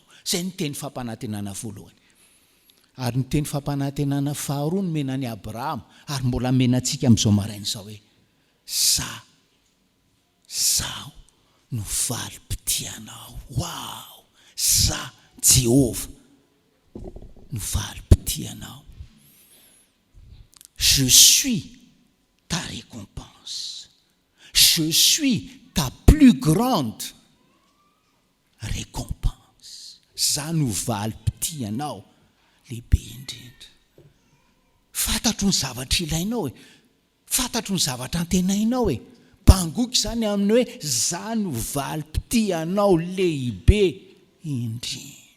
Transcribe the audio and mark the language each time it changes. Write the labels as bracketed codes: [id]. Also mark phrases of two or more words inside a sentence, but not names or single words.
[mg] Zay ny teny fampanantenana voalohany. Ary ny teny fampanantenana faharoa no mena ny Abrahama, ary mbola menantsika amin'izao maraina izao hoe zaho no valim-pitianao. Wow! Za Jehova no valim-pitianao. [fr] Je suis ta récompense. Je suis ta plus grande récompense. [mg] Za no valim-pitianao lehibe indrindra. Fantatro ny zavatra ilainao e. Fantatro ny zavatra antenainao e. Bangoky zany aminy hoe za no valim-pitianao lehibe indrindra.